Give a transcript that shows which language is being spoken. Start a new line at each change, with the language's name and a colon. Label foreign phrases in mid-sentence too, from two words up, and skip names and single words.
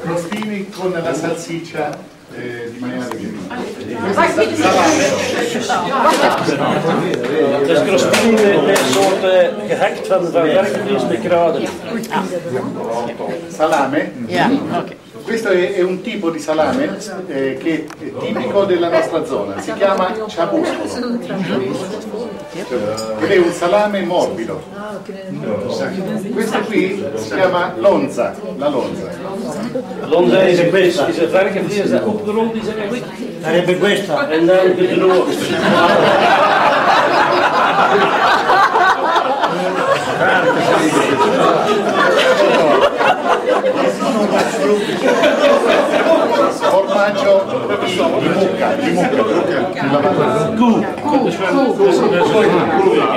Italian: crostini con la salsiccia di maiale.
Dutch: Dus crostini met een soort gehakt van werkvlees met kruiden.
Italian: Salame?
Dutch: Ja, oké.
Italian: Questo è un tipo di salame che è tipico della nostra zona, si chiama ciabuscolo. Ed è un salame morbido. Questo qui si chiama lonza, la lonza.
Dutch: Lonza is een varkenvlees dat opgerold is eigenlijk.
Italian: Sarebbe questa.
Dutch: En dan gedroogd.
Italian: Formaggio di mucca.